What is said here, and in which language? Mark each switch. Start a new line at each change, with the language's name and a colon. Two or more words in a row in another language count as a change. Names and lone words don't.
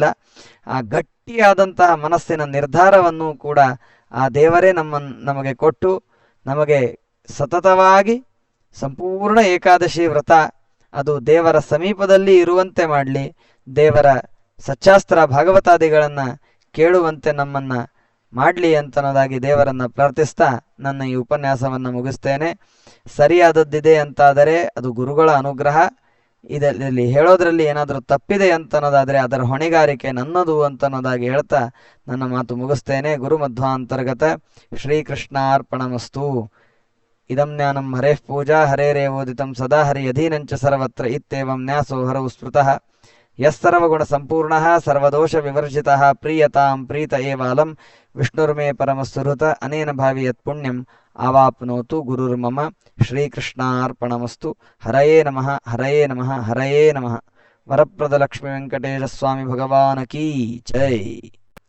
Kannada: ಆ ಗಟ್ಟಿಯಾದಂತಹ ಮನಸ್ಸಿನ ನಿರ್ಧಾರವನ್ನು ಕೂಡ ಆ ದೇವರೇ ನಮಗೆ ಕೊಟ್ಟು ನಮಗೆ ಸತತವಾಗಿ ಸಂಪೂರ್ಣ ಏಕಾದಶಿ ವ್ರತ ಅದು ದೇವರ ಸಮೀಪದಲ್ಲಿ ಇರುವಂತೆ ಮಾಡಲಿ, ದೇವರ ಸಚ್ಚಾಸ್ತ್ರ ಭಾಗವತಾದಿಗಳನ್ನು ಕೇಳುವಂತೆ ನಮ್ಮನ್ನು ಮಾಡಲಿ ಅಂತನ್ನೋದಾಗಿ ದೇವರನ್ನು ಪ್ರಾರ್ಥಿಸ್ತಾ ನನ್ನ ಈ ಉಪನ್ಯಾಸವನ್ನು ಮುಗಿಸ್ತೇನೆ. ಸರಿಯಾದದ್ದಿದೆ ಅಂತಾದರೆ ಅದು ಗುರುಗಳ ಅನುಗ್ರಹ. ಇದರಲ್ಲಿ ಹೇಳೋದ್ರಲ್ಲಿ ಏನಾದರೂ ತಪ್ಪಿದೆ ಅಂತನ್ನೋದಾದರೆ ಅದರ ಹೊಣೆಗಾರಿಕೆ ನನ್ನದು ಅಂತನ್ನೋದಾಗಿ ಹೇಳ್ತಾ ನನ್ನ ಮಾತು ಮುಗಿಸ್ತೇನೆ.
Sanskrit: ಗುರುಮಧ್ವಾಂತರ್ಗತ ಶ್ರೀಕೃಷ್ಣಾರ್ಪಣಮಸ್ತು. ಇದಂ ಜ್ಞಾನಂ ಹರೇಃ ಪೂಜಾ ಹರೇರೇವೋದಿತಂ ಸದಾ ಹರಿ ಅಧೀನಂಚ ಸರ್ವತ್ರ ಇತ್ಯೇವಂ ನ್ಯಾಸೋ ಹರವು ಸ್ಮೃತಃ ಯಸ್ಸರ್ವಗುಣ ಸಂಪೂರ್ಣಃ ಸರ್ವದೋಷ ವಿವರ್ಜಿತಃ ಪ್ರೀಯತಾಂ ಪ್ರೀತ ಏವಾಲಂ ವಿಷ್ಣುರ್ಮೇ ಪರಮಸುಹೃತ ಅನೇನ ಭಾವಿ ಯತ್ ಪುಣ್ಯಂ ಆವಾಪ್ನೋತು ಗುರುರ್ಮಮ. ಶ್ರೀಕೃಷ್ಣಾರ್ಪಣಮಸ್ತು. ಹರಯೇ ನಮಃ, ಹರಯೇ ನಮಃ, ಹರಯೇ ನಮಃ.
Kannada: ವರಪ್ರದ ಲಕ್ಷ್ಮೀ ವೆಂಕಟೇಶ ಸ್ವಾಮಿ
Hindi: भगवान की जय.